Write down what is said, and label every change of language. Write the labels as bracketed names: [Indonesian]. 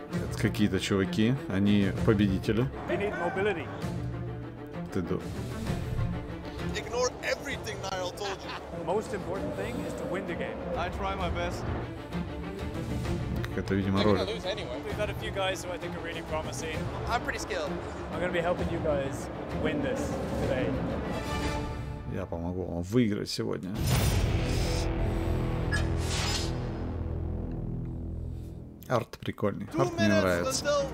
[Russian] Это какие-то чуваки, они победители. [English] They need mobility. [Russian] Ты [English] Ignore everything Niall told you. The most important thing is to win the game. I try my best. [Russian] Это, видимо, роль. [English] We've got a few guys who I think are really promising. I'm pretty skilled. I'm going to be helping you guys win this today. [Russian] Я помогу вам выиграть сегодня. Арт прикольный. Арт мне нравится.